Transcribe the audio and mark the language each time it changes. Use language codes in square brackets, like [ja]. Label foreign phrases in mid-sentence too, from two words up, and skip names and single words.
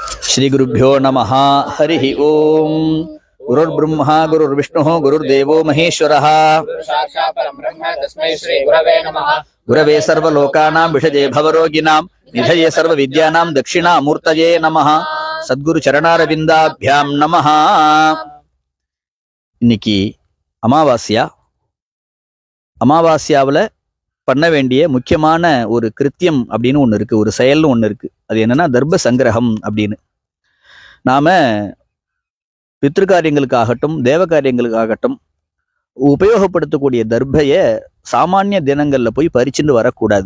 [sa] श्री गुरुभ्यो नमः। हरिः ओम। गुरुर्ब्रह्मा गुरुर्विष्णुः गुरुर्देवो महेश्वरः। गुरवे सर्वलोकानां विषजे भवरोगिणां निधये सर्वविद्यानां दक्षिणामूर्तये नमः। सद्गुरु चरणारविन्दाभ्यां नमः। [ta] இன்னைக்கு அமாவாஸ்யாவில் பண்ண வேண்டிய முக்கியமான ஒரு கிருத்தியம் அப்படின்னு ஒன்று இருக்கு, ஒரு செயல்னு ஒன்று இருக்கு. அது என்னன்னா தர்ப சங்கிரகம் அப்படின்னு. நாம பித்ருக்காரியங்களுக்காகட்டும் தேவ காரியங்களுக்காகட்டும் உபயோகப்படுத்தக்கூடிய தர்பைய சாமானிய தினங்கள்ல போய் பறிச்சுட்டு வரக்கூடாது.